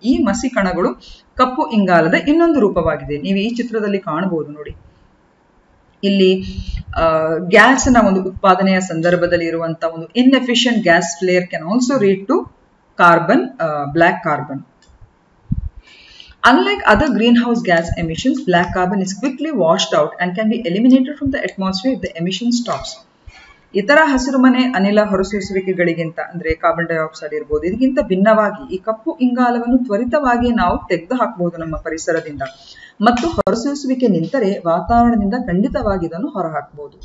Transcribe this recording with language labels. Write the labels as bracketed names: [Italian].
[Kannada] ಈ ಮಸಿ ಕಣಗಳು ಕಪ್ಪು ಇಂಗಾಲದ ಇನ್ನೊಂದು ರೂಪವಾಗಿದೆ. ನೀವು ಈ ಚಿತ್ರದಲ್ಲಿ ಕಾಣಬಹುದು ನೋಡಿ. ಇಲ್ಲಿ ಗ್ಯಾಸ್ನ ಒಂದು ಉತ್ಪಾದನೆಯ ಸಂದರ್ಭದಲ್ಲಿ ಇರುವಂತಹ ಒಂದು [English] Inefficient gas flare can also lead to carbon, black carbon. Unlike other greenhouse gas emissions, black carbon is quickly washed out and can be eliminated from the atmosphere if the emission stops. [Kannada] ಇತರ ಹಸಿರುಮನೆ ಅನಿಲ ಹೊರಸೂಸುವಿಕೆಗಳಿಗಿಂತ ಅಂದ್ರೆ carbon dioxide ಇರಬಹುದು, ಇದಕ್ಕಿಂತ ಭಿನ್ನವಾಗಿ ಈ ಕಪ್ಪು ಇಂಗಾಲವನ್ನು ತ್ವರಿತವಾಗಿ ನಾವು ತೆಗೆದು ಹಾಕಬಹುದು ನಮ್ಮ ಪರಿಸರದಿಂದ. ಮತ್ತು ಹೊರಸೂಸುವಿಕೆ ನಿಂತರೆ ವಾತಾವರಣದಿಂದ ಖಂಡಿತವಾಗಿ ಇದನ್ನು ಹೊರಹಾಕಬಹುದು.